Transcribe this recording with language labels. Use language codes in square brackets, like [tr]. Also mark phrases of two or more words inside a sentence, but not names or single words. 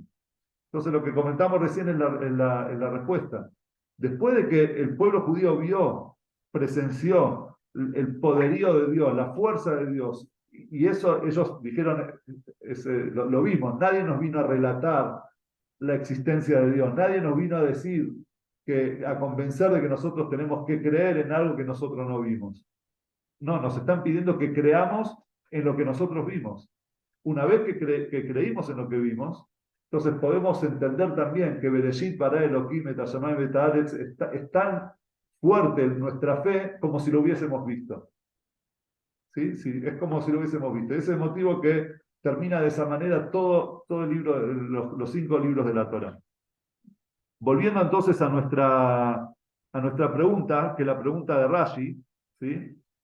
[es] Entonces, lo que comentamos recién en la respuesta, después de que el pueblo judío presenció el poderío de Dios, la fuerza de Dios, y eso ellos dijeron, lo vimos, nadie nos vino a relatar la existencia de Dios, nadie nos vino a decir, a convencer de que nosotros tenemos que creer en algo que nosotros no vimos. No, nos están pidiendo que creamos en lo que nosotros vimos. Una vez que creímos en lo que vimos, entonces podemos entender también que [he] בראשית ברא אלוהים את השמים את הארץ [es] es tan fuerte en nuestra fe como si lo hubiésemos visto. ¿Sí? Sí, es como si lo hubiésemos visto. Ese es el motivo que termina de esa manera todo el libro, los 5 libros de la Torá. Volviendo entonces a nuestra pregunta, que es la pregunta de Rashi, ¿sí?